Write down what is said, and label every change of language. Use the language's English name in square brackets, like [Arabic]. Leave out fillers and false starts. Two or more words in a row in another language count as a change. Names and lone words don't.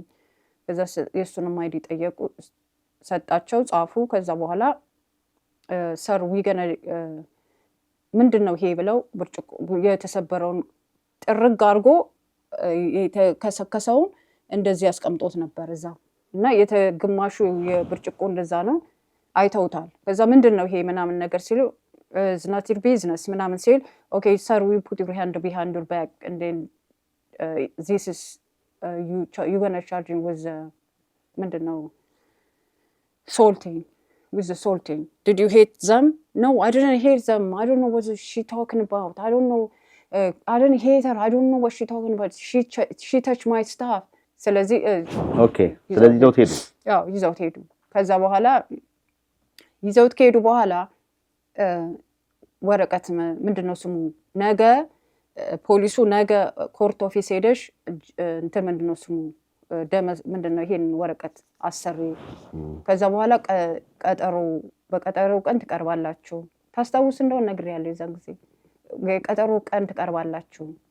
[Amharic] ከዛ የእሱንም አይዲ ጠየቁ፣ ሰጣቸው፣ ጻፉ። ከዛ በኋላ ሰር ዊገነ ምንድን ነው ይሄ ብለው ብርጭቆ የተሰበረውን ጥርግ አድርጎ የተከሰከሰውን እንደዚህ ያስቀምጦት ነበር እዛ እና የተግማሹ የብርጭቆ እንደዛ ነው አይተውታል። ከዛ ምንድን ነው ይሄ ምናምን ነገር ሲሉ [English] it's not your business [Amharic] ምናምን ሲል [English] okay sir we put your hand behind your back and then this is you gonna charge him with [Amharic] ምንድን ነው [English] salting with the salting. Did you hate them? No, I didn't hate them. I don't know what she talking about. I don't know. I didn't hate her. I don't know what she talking about. She touched my stuff. [Amharic] ስለዚህ okay ስለዚህ ይዘውት ሄዱ። ያው ይዘውት ሄዱ። ከዛ በኋላ ይዘውት ከሄዱ በኋላ ወረቀት ምንድነው ስሙ ነገ ፖሊሱ ነገ [English] court office [Amharic] ሄደሽ እንትን ምንድነው ስሙ ደመዝ ምንድነው ይሄን ወረቀት አሰሪ ከዛ በኋላ በቀጠሮው ቀን ትቀርባላችሁ። ታስታውስ እንደሆነ ነግሬያለሁ የዛን ጊዜ የቀጠሮው ቀን ትቀርባላችሁ